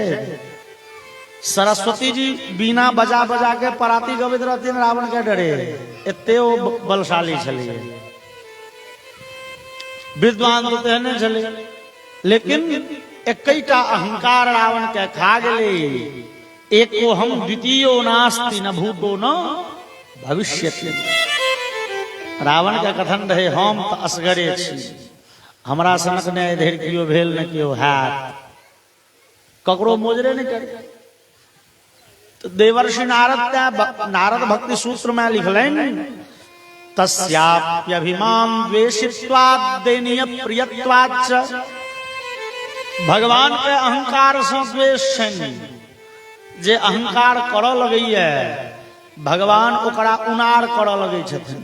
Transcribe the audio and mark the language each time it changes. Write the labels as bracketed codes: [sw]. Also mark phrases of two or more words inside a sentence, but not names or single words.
[mai] सरस्वती जी बीना बजा बजा के पराती गबैत रहथिन रावण के डरे। एते ओ बलशाली छलै। विद्वान तो तेहने छलै, लेकिन एकैटा अहंकार रावण के खा गेलै। [sa] एको हम द्वितीयो नास्ति न भूतो न भविष्यति। [mai] रावण के कथन रहे हम तो असगरे छी, हमरा सनक ने इधर कियो भेल न कियो हैत, ककरो मोजरे नहीं करे। तो देवर्षि नारद भक्ति सूत्र में लिखलनि [sa] तस्याप्यभिमान द्वेषित्वात् दैनीय प्रियत्वाच्च। [mai] भगवान के अहंकार से द्वेष छनि। जे अहंकार करऽ लगैया भगवान ओकरा उनार करऽ लगै छथिन।